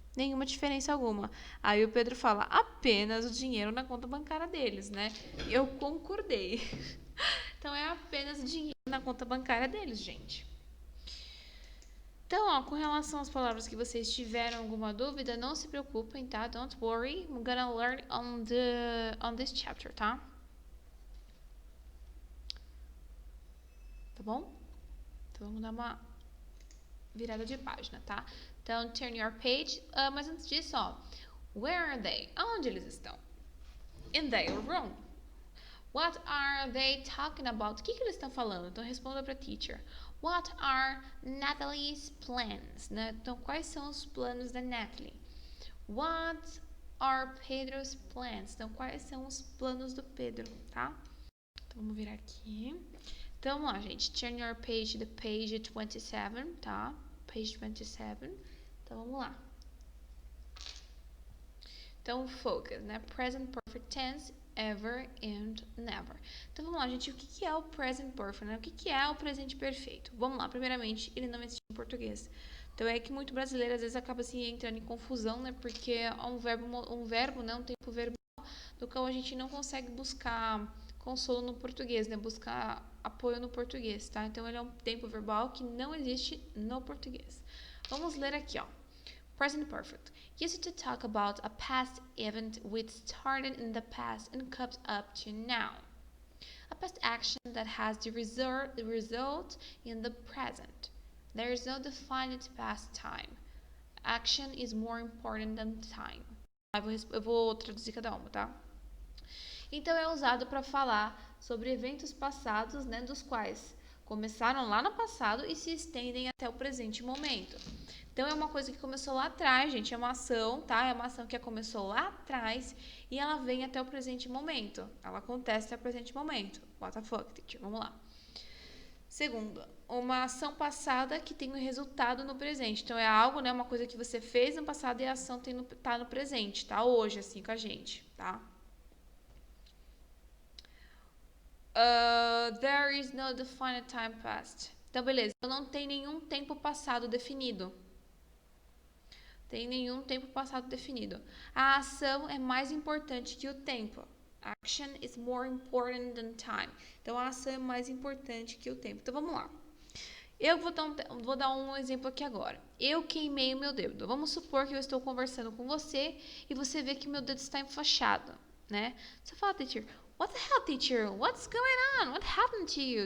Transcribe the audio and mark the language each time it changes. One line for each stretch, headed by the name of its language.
Portuguese: Nenhuma diferença alguma. Aí o Pedro fala, apenas o dinheiro na conta bancária deles, né? E eu concordei. Então é apenas o dinheiro na conta bancária deles, gente. Então, ó, com relação às palavras que vocês tiveram alguma dúvida, não se preocupem, tá?
English: Don't worry. I'm gonna learn on this chapter,
Portuguese: tá? Tá bom? Então vamos dar uma virada de página, tá? Então,
English: turn your page.
Portuguese: Mas antes disso, ó.
English: Where are they?
Portuguese: Onde eles estão?
English: In their room. What are they talking about?
Portuguese: O que eles estão falando? Então, responda para a teacher.
English: What are Natalie's plans?
Portuguese: Né? Então, quais são os planos da Natalie?
English: What are Pedro's plans?
Portuguese: Então, quais são os planos do Pedro, tá? Então, vamos virar aqui. Então, vamos lá, gente.
English: Turn your page to page 27,
Portuguese: tá? Page 27. Então, vamos lá. Então, focus, né?
English: Present perfect tense, ever and never.
Portuguese: Então, vamos lá, gente. O que é o present perfect, né? O que é o presente perfeito? Vamos lá. Primeiramente, ele não existe em português. Então, é que muito brasileiro, às vezes, acaba assim, entrando em confusão, né? Porque é um verbo, né? Um tempo verbal, do qual a gente não consegue buscar consolo no português, né? Buscar apoio no português, tá? Então, ele é um tempo verbal que não existe no português. Vamos ler aqui, ó. Present perfect.
English: Used to talk about a past event which started in the past and comes up to now. A past action that has the result in the present. There is no definite past time. Action is more important than time.
Portuguese: Eu vou traduzir cada uma, tá? Então, é usado para falar sobre eventos passados, né, dos quais começaram lá no passado e se estendem até o presente momento. Então, é uma coisa que começou lá atrás, gente, é uma ação, tá? É uma ação que começou lá atrás e ela vem até o presente momento. Ela acontece até o presente momento.
English: What the fuck, teacher?
Portuguese: Vamos lá. Segunda, uma ação passada que tem um resultado no presente. Então, é algo, né, uma coisa que você fez no passado e a ação tá no presente, tá? Hoje, assim, com a gente, tá?
English: There is no defined time passed.
Portuguese: Então, beleza. Então, não tem nenhum tempo passado definido. Tem nenhum tempo passado definido. A ação é mais importante que o tempo.
English: Action is more important than time.
Portuguese: Então, a ação é mais importante que o tempo. Então, vamos lá. Eu vou dar um exemplo aqui agora. Eu queimei o meu dedo. Vamos supor que eu estou conversando com você e você vê que meu dedo está enfaixado, né? Você fala,
English: teacher, what the hell, teacher? What's going on? What happened to you?